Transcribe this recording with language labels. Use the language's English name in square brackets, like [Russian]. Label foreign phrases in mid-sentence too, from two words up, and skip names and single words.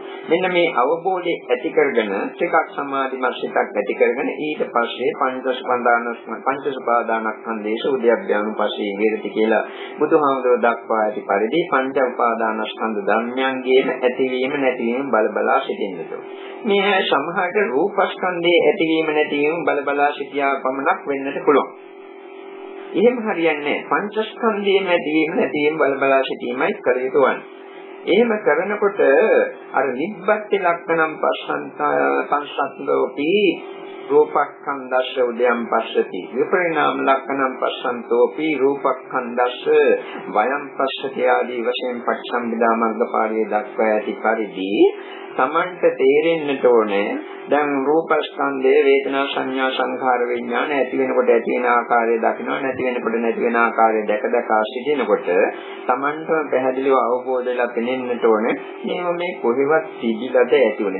[Sinhala] මෙන්න මේ අවබෝධය ඇති කරගෙන ටිකක් සමාධිමත් සිතක් ඇති කරගෙන ඊට පස්සේ [Pali] පංචසුපාදානස්කන්ධේශ උද්‍යප්පයන්පස්සේ විරති [Sinhala] කියලා බුදුහාමුදුරුවෝ දක්වා ඇති පරිදි පංච උපාදානස්කන්ධ ධර්මයන්ගේම ඇතිවීම නැතිවීම බල සිටින්නට ඕන. මේ සමහරට රූපස්කන්ධයේ ඇතිවීම නැතිවීම බල සිටියා පමණක් වෙන්නට පුළුවන්. එහෙම හරියන්නේ නැහැ. පංචස්කන්ධයේම ඇතිවීම නැතිවීම බල සිටීමයි කර යුතු වන්නේ. එහෙම කරනකොට අර [Pali] නිබ්බත්ති ලක්ෂණම් පස්සන්තෝපි රූපස්කන්ධස්ස උදයන් පස්සති විපරිණාම ලක්ෂණම් පස්සන්තෝපි රූපස්කන්ධස්ස වයම් පස්සති [Sinhala] ආදී වශයෙන් පටිසම්භිදා මග්ගපාළියේ දක්වා ඇති පරිදි තමන්ට තේරෙන්නට ඕනේ දැන් රූපස්කන්ධයේ වේදනා සංඥා සංඛාර විඥාන ඇති වෙනකොට ඇති වෙන ආකාරය දකිනවා නැති වෙනකොට නැති වෙන ආකාරය දැක සිටිනකොට තමන්ට පැහැදිලිව අවබෝධ වෙලා පෙනෙන්නට ඕනේ මේ කොහෙවත් තිබිලාද ඇති වෙන්නේ.